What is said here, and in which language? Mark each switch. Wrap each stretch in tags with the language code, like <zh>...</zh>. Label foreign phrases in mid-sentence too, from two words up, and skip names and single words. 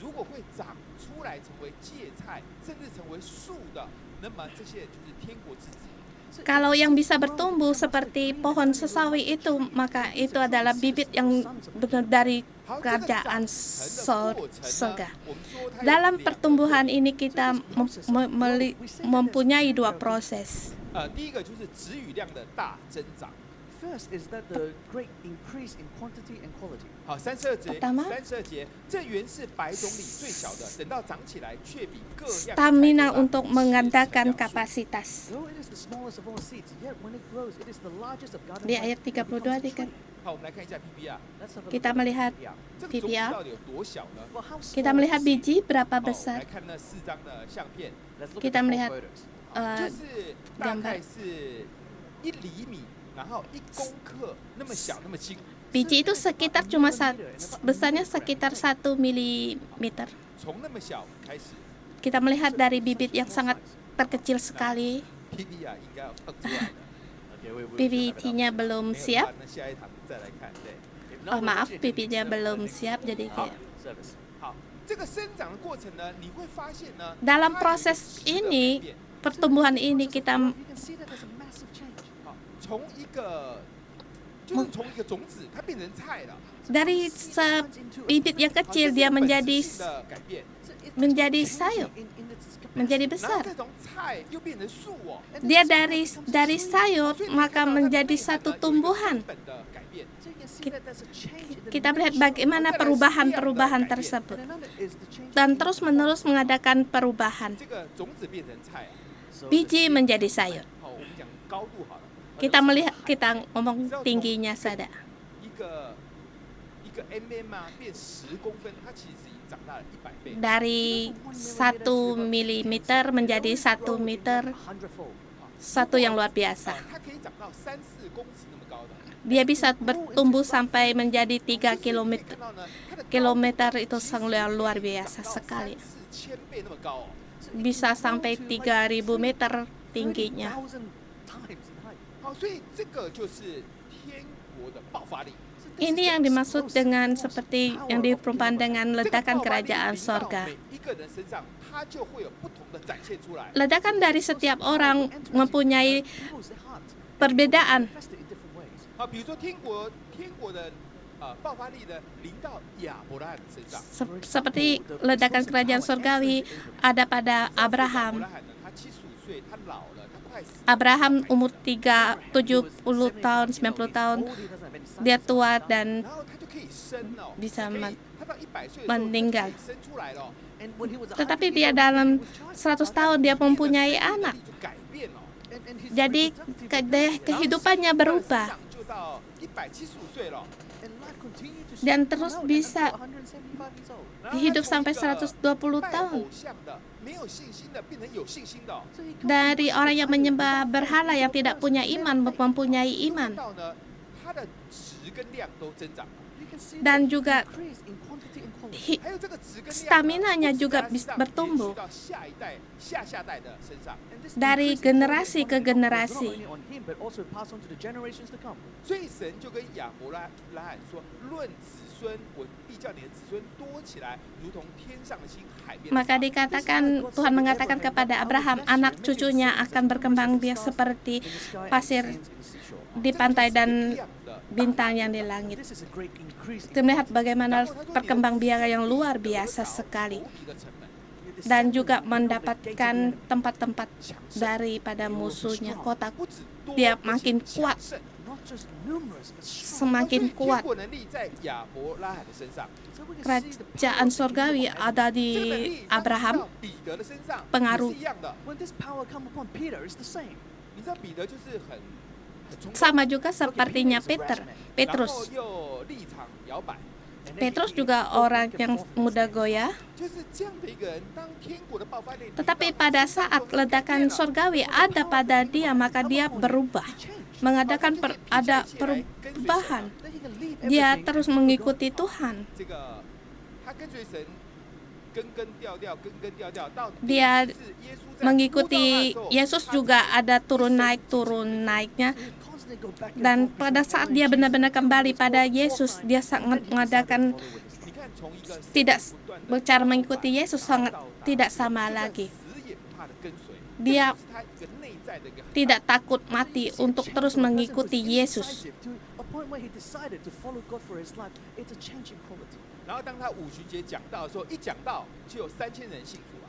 <id>Kalau yang bisa bertumbuh seperti pohon sesawi itu, maka itu adalah bibit yang benar dari kerajaan surga. Dalam pertumbuhan ini kita mempunyai dua proses.</id> <en>First is that the great increase in quantity and quality.</en> <zh>好，32节</zh> <id>，Pertama</id> <zh>，32节，这原是白种里最小的，等到长起来，却比各样的菜</zh> <id>stamina</id> <zh>都大</zh> <id>untuk menggandakan kapasitas.</id> <en>Though it is the smallest of all seeds, yet when it grows, it is the largest of garden</en> <id>Di</id> <en>plants.</en> <id>ayat 32 dikatakan,</id> <zh>好，我们来看一下 PPR，</zh> <en>Let's have a</en> <id>kita</id> <en>look at</en> <id>melihat PPR.</id> <zh>这个种子 PPR 到底有多小呢？</zh> <en>Well, how small</en> <id>kita</id> <en>is</en> <id>melihat</id> <en>the seed?</en> <id>biji berapa</id> <zh>好，我们</zh> <id>besar.</id> <zh>来看那4张的相片，</zh> <en>Let's look</en> <id>Kita</id> <en>at the</en> <id>melihat,</id> <en>four photos.</en> <zh>就是大概是1厘米，然后1公克那么小那么轻，</zh> <id>Biji itu sekitar cuma besarnya sekitar 1 milimeter.</id> <zh>从那么小开始</zh> <id>Kita melihat dari bibit yang sangat terkecil sekali.</id> <zh>，PPR 应该要放出来的。</zh> <en>Okay, we will</en> <id>PPT-nya belum</id> <zh>没有的</zh> <id>siap.</id> <zh>话，那下一堂再来看。对，</zh> <id>Maaf, PPT-nya belum siap, jadi kayak. service.</id> <zh>好，这个生长的过程呢，你会发现呢，</zh> <id>Dalam</id> <zh>它有一个</zh> <id>proses</id> <zh>质的改</zh> <id>ini,</id> <zh>变</zh> <id>pertumbuhan ini kita</id> <en>You can see that there's a massive change.</en> <zh>好，从一个就是从一个种子，它变成菜了，</zh> <id>dari bibit yang kecil dia</id> <zh>好这是本质</zh> <id>menjadi</id> <zh>性的改变，</zh> <id>menjadi</id> <en>Changing</en> <id>sayur,</id> <en>in its capacity.</en> <id>menjadi</id> <zh>然后</zh> <id>besar.</id> <zh>这种菜又变成树哦，</zh> <id>Dia dari sayur</id> <zh>所以你</zh> <id>maka</id> <zh>看到它的</zh> <id>menjadi</id> <zh>内涵</zh> <id>satu</id> <zh>呢有一个</zh> <id>tumbuhan.</id> <zh>根本的改变。</zh> <en>So you can see that there's a change in the</en> <id>Kita melihat</id> <en>nature.</en> <id>bagaimana perubahan-perubahan tersebut</id> <en>And another is the change</en> <id>dan</id> <en>in</en> <id>terus-menerus mengadakan perubahan.</id> <zh>这个种子变成菜啊，</zh> <en>So</en> <id>Biji menjadi sayur.</id> <zh>好，我们讲高度好了，</zh> <id>Kita melihat, kita ngomong tingginya saja.</id> <zh>一个 mm 啊变10公分，它其实已经长大了100倍。</zh> <id>Dari 1 milimeter menjadi 1 meter,</id> <en>100-fold.</en> <id>satu yang luar biasa.</id> <zh>它可以长到3-4公尺那么高的。</zh> <id>Dia bisa bertumbuh sampai menjadi 3 kilometer.</id> <zh>看到呢，它的高</zh> <id>Kilometer itu sangat luar biasa</id> <zh>长到</zh> <id>sekali.</id> <zh>3-4千倍那么高哦。</zh> <id>Bisa sampai 3.000 meter tingginya.</id> <en>30,000 times in height.</en> <zh>好，所以这个就是天国的爆发力。</zh> <id>Ini yang dimaksud dengan seperti yang diperumpamaan dengan</id> <zh>这个</zh> <id>ledakan</id> <zh>爆发力</zh> <id>kerajaan</id> <zh>临到</zh> <id>sorga.</id> <zh>每一个人身上，它就会有不同的展现出来。</zh> <id>Ledakan dari setiap orang mempunyai</id> <en>People's heart</en> <id>perbedaan.</id> <en>manifested in different ways.</en> <zh>好，比如说天国的爆发力呢，临到亚伯拉罕身上。</zh> <id>Seperti ledakan kerajaan sorgawi ada pada</id> <zh>亚伯</zh> <id>Abraham.</id> <zh>拉罕呢，他75岁，他老了，他快死了。</zh> <id>Abraham umur 70 tahun, 90 tahun.</id> <en>Old, he doesn't have any sons.</en> <id>Dia tua dan</id> <zh>然后他就可以生哦，</zh> <id>bisa</id> <zh>可以</zh> <id>men-</id> <zh>他到100岁的时候，</zh> <id>meninggal.</id> <zh>他就可以生出来了哦。</zh> <en>And when he was Tetapi 100</en> <id>dia</id> <en>years old,</en> <id>dalam</id> <en>he was child.</en> <id>100 tahun dia mempunyai</id> <zh>人的</zh> <id>anak.</id> <zh>生命力就改变了哦。</zh> <en>And his</en> <id>Jadi</id> <en>reproductive</en> <id>kehidupannya berubah</id> <zh>然后就到175岁了。</zh> <en>and life continued to</en> <id>dan</id> <en>come</en> <id>terus</id> <en>out</en> <id>bisa</id> <en>until 175 years old.</en> <zh>然后他</zh> <id>hidup</id> <zh>从</zh> <id>sampai</id> <zh>一个</zh> <id>120</id> <zh>拜</zh> <id>tahun.</id> <zh>偶像的、没有信心的，变成有信心的哦。</zh> <en>So he goes</en> <id>Dari</id> <en>from</en> <id>orang yang</id> <en>worshiping</en> <id>menyembah</id> <en>idols</en> <id>berhala yang tidak punya iman mempunyai</id> <zh>看</zh> <id>iman.</id> <zh>到呢，它的值跟量都增长了。</zh> <en>You can see</en> <id>Dan</id> <en>the</en> <id>juga</id> <en>increase in quantity and quality.</en> <zh>还有这个值跟量呢</zh> <id>Stamina-nya</id> <zh>不止</zh> <id>juga</id> <zh>在他身上</zh> <id>bertumbuh.</id> <zh>延续到下一代、下代的身上。</zh> <en>And this</en> <id>Dari</id> <en>increase in</en> <id>generasi</id> <en>quality</en> <id>ke</id> <en>and quantity not</en> <id>generasi.</id> <en>only on him, but also pass on to the generations to come.</en> <zh>所以神就跟亚伯拉罕说：“论子孙，我必叫你的子孙多起来，如同天上的星，海边的</zh> <id>Maka</id> <zh>沙。”</zh> <id>dikatakan Tuhan mengatakan kepada Abraham, anak cucunya akan berkembang biak seperti</id> <en>In the sky and</en> <id>pasir</id> <en>sands in the seashore.</en> <id>di pantai</id> <zh>这</zh> <id>dan</id> <zh>是一样的</zh> <id>bintang yang di langit.</id> <en>This is a great increase in</en> <id>Kita melihat</id> <en>quantity.</en> <id>bagaimana perkembanganbiakan yang luar biasa sekali</id> <zh>一个成本。</zh> <id>dan juga mendapatkan tempat-tempat daripada musuhnya. Kota</id> <zh>不止多，</zh> <id>dia</id> <zh>而且</zh> <id>makin</id> <zh>强</zh> <id>kuat,</id> <zh>盛</zh> <en>Not just numerous, but strong.</en> <id>semakin</id> <zh>所以</zh> <id>kuat.</id> <zh>天国能力在亚伯拉罕的身上，</zh> <en>So we can see the</en> <id>Kerajaan</id> <en>power of</en> <id>sorgawi</id> <en>the kingdom of</en> <id>ada</id> <zh>这个能</zh> <id>di</id> <zh>力当</zh> <id>Abraham.</id> <zh>到彼得的身上</zh> <id>pengaruh</id> <zh>也是一样的。</zh> <en>When this power come upon Peter, it's the same.</en> <zh>你知道彼得就是很冲动，</zh> <id>Sama juga sepertinya Petrus.</id> <zh>然后又立场摇摆，</zh> <en>And then</en> <id>Petrus</id> <en>he</en> <id>juga</id> <en>go</en> <id>orang</id> <en>back and</en> <id>yang</id> <en>forth and</en> <id>mudah</id> <en>stand.</en> <id>goyah.</id> <zh>就是这样的一个人。当天国的爆发力，</zh> <id>Tetapi pada saat ledakan sorgawi ada pada dia, maka dia berubah.</id> <en>He changed.</en> <id>Mengadakan ada perubahan.</id> <en>Then he can leave</en> <id>Dia</id> <en>everything</en> <id>terus</id> <en>and follow</en> <id>mengikuti</id> <en>God.</en> <id>Tuhan.</id> <zh>这个他跟随神，根根调调，根根调调，到</zh> <id>Dia</id> <zh>是耶稣在</zh> <id>Mengikuti</id> <zh>呼召他的时候</zh> <id>Yesus</id> <zh>他</zh> <id>juga ada turun naiknya.</id> <en>He constantly go back and</en> <id>Dan</id> <en>forth</en> <id>pada</id> <en>between</en> <id>saat</id> <en>following</en> <id>dia</id> <en>Jesus</en> <id>benar-benar</id> <en>and</en> <id>kembali</id> <en>following</en> <id>pada</id> <en>God</en> <id>Yesus,</id> <en>all</en> <id>dia</id> <en>time.</en> <id>sangat</id> <en>And then he</en> <id>mengadakan</id> <en>decided to follow with his</en> <zh>你看从一个</zh> <id>tidak</id> <zh>不断地</zh> <id>cara</id> <zh>摇摆</zh> <id>mengikuti Yesus</id> <zh>然后</zh> <id>sangat</id> <zh>到达</zh> <id>tidak sama</id> <zh>就算</zh> <id>lagi.</id> <zh>死也不怕的跟随，</zh> <id>Dia</id> <zh>这就是他一个内在的一个很大的</zh> <id>tidak takut mati untuk</id> <en>Change</en> <id>terus</id> <en>of a person</en> <id>mengikuti</id> <en>was</en> <id>Yesus.</id> <en>indecisive to a point where he decided to follow God for his life. It's a change in quality.</en> <zh>然后当他五旬节讲道的时候，一讲道就有3000人信主了。</zh>